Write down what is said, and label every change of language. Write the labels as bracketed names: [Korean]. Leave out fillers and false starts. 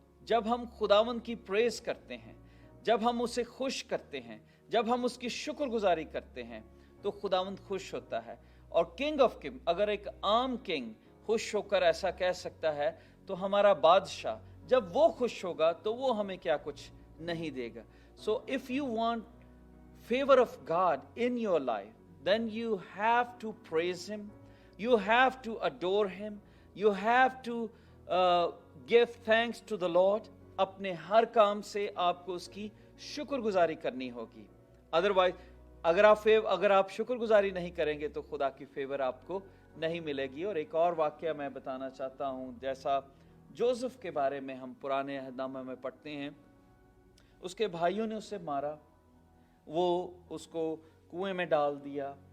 [Hindi] जब हम खुदावंद की प्रेज करते हैं, जब हम उसे खुश करते हैं, जब हम उसकी शुक्रगुजारी करते हैं, तो खुदावंद खुश होता है। और किंग ऑफ किंग, अगर एक आम किंग खुश होकर ऐसा कह सकता है, तो हमारा बादशाह जब वो खुश होगा तो वो हमें क्या कुछ नहीं देगा। [English] So if you want favor of God in your life, then you have to praise him, you have to adore him, you have to give thanks to the Lord। [Hindi] अपने हर काम से आपको उसकी शुक्रगुजारी करनी होगी। अदरवाइज अगर आप शुक्रगुजारी नहीं करेंगे तो खुदा की फेवर आपको नहीं मिलेगी। और एक और वाकया मैं बताना चाहता हूँ, जैसा जोसेफ के बारे में हम पुराने अहदनामे में पढ़ते हैं, उसके भाइयों ने उसे मारा, वो उसको कुएं में डाल दिया।